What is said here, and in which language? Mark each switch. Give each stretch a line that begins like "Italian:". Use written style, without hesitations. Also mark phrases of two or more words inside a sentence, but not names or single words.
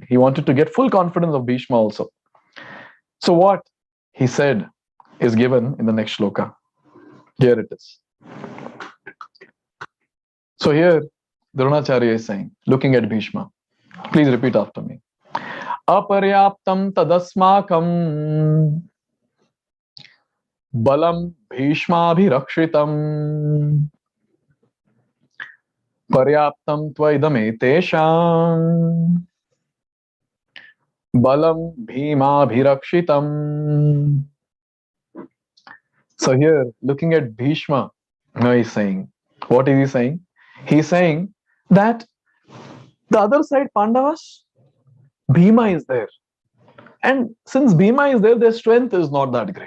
English: He wanted to get full confidence of Bhishma also. So what he said is given in the next shloka. Here it is. So here, Dronacharya is saying, looking at Bhishma, please repeat after me.
Sanskrit: Aparyaptam tadasmakam balam bhishmabhirakshitam paryaptam tvaidam balam bhimabhirakshitam.
English: So here, looking at Bhishma, now he's saying, what is he saying? He's saying that the other side, Pandavas, Bhima is there. And since Bhima is there, their strength is not that great.